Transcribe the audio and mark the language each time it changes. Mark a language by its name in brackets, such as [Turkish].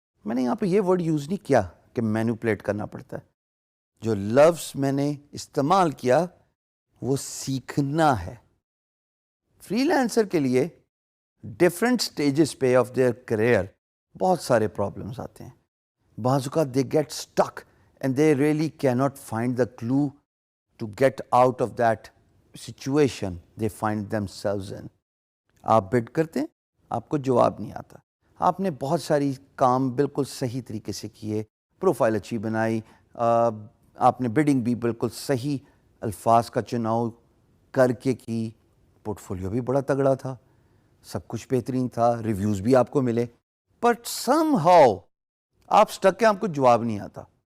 [Urdu] میں نے یہاں پہ یہ ورڈ یوز نہیں کیا کہ مینوپلیٹ کرنا پڑتا ہے. جو لفظ میں نے استعمال کیا وہ سیکھنا ہے. فری لانسر کے لیے ڈفرینٹ سٹیجز پہ آف دیئر کریئر بہت سارے پرابلمس آتے ہیں. [English] بعض اوقات they get stuck and they really can not find the clue to get out of that situation they find them selves in. [Urdu] آپ بڈ کرتے ہیں, آپ کو جواب نہیں آتا. آپ نے بہت ساری کام بالکل صحیح طریقے سے کیے, پروفائل اچھی بنائی, آپ نے بڈنگ بھی بالکل صحیح الفاظ کا چناؤ کر کے کی, پورٹ فولیو بھی بڑا تگڑا تھا, سب کچھ بہترین تھا, ریویوز بھی آپ کو ملے, بٹ سم ہاؤ آپ سٹک ہیں, آپ کو جواب نہیں آتا.